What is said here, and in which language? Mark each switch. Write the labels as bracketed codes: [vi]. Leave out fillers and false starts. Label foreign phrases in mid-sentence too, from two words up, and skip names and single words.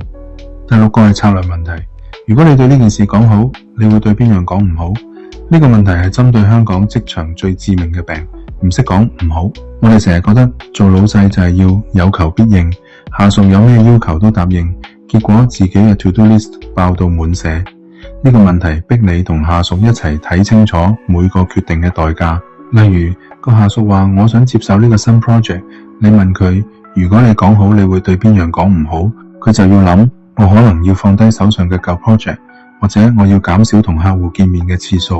[yue] 第六個係策略問題，如果你對呢件事講好，你會對邊樣講唔好？呢個問題係針對香港職場最致命嘅病，唔識講唔好。我哋成日覺得做老細就係要有求必應，下屬有咩要求都答應，結果自己嘅 [en] to do list [yue] 爆到滿瀉。呢個問題逼你同下屬一齊睇清楚每個決定嘅代價。例如個下屬話我想接受呢個新 project， 你問佢如果你講好你會對邊樣講唔好，佢就要諗我可能要放低手上嘅舊 project， 或者我要減少同客戶見面嘅次數。